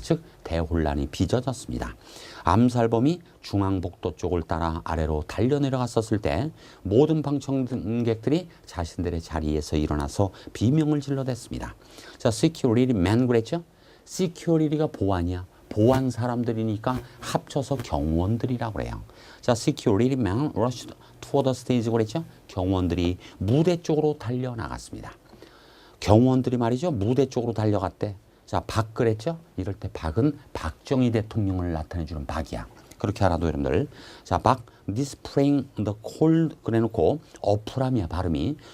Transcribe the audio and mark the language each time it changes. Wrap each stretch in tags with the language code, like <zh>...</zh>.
<ko>즉 대혼란이 빚어졌습니다. 암살범이 중앙복도 쪽을 따라 아래로 달려내려갔었을 때 모든 방청객들이 자신들의 자리에서 일어나서 비명을 질러댔습니다. 자, securityman 그랬죠? security가 보안이야. 보안 사람들이니까 합쳐서 경호원들이라고 그래요.</ko> <en>자, securityman rushed toward the stage</en> <ko>그랬죠? 경호원들이 무대 쪽으로 달려나갔습니다. 경호원들이 말이죠. 무대 쪽으로 달려갔대. 자, 박 그랬죠? 이럴 때 박은 박정희 대통령을 나타내주는 박이야. 그렇게 알아도 여러분들. 자, 박</ko> <en>displaying the cold</en> <ko>그래놓고 어프람이야 발음이.</ko>